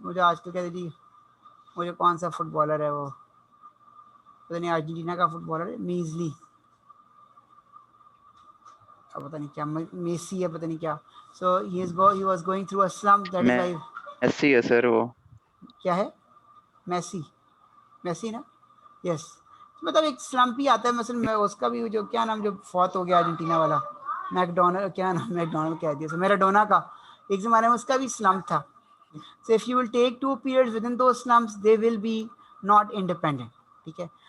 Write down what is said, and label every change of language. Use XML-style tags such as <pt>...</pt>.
<hi>मुझे आजकल कहते जी मुझे कौन सा फुटबॉलर है वो, पता नहीं अर्जेंटीना का फुटबॉलर है, मीजली, पता नहीं क्या मेसी है, पता नहीं क्या.</hi> <en>So he was going through a slump. That is why.</en> <hi>Messi है सर वो. क्या है? मेसी ना? यस. मतलब एक स्लम्प ही आता है. मसलन मैं उसका भी जो क्या नाम जो फौत हो गया अर्जेंटीना वाला, मैकडोनल्ड, क्या नाम, मैकडोनल्ड कह दिया, मैराडोना का एक ज़माने में उसका भी स्लम्प था.</hi> <en>So if you will take 2 periods within those slumps, they will be not independent. Okay.</en>